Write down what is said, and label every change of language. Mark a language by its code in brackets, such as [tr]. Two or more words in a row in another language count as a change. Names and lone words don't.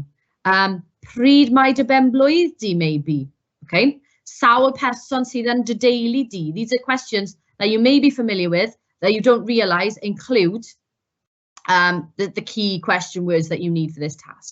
[cy] Pryd mae dy ben-blwydd di, maybe. [en] Okay. [cy] Sawl person sydd yn dy deulu di. [en] These are questions that you may be familiar with that you don't realise include the key question words that you need for this task.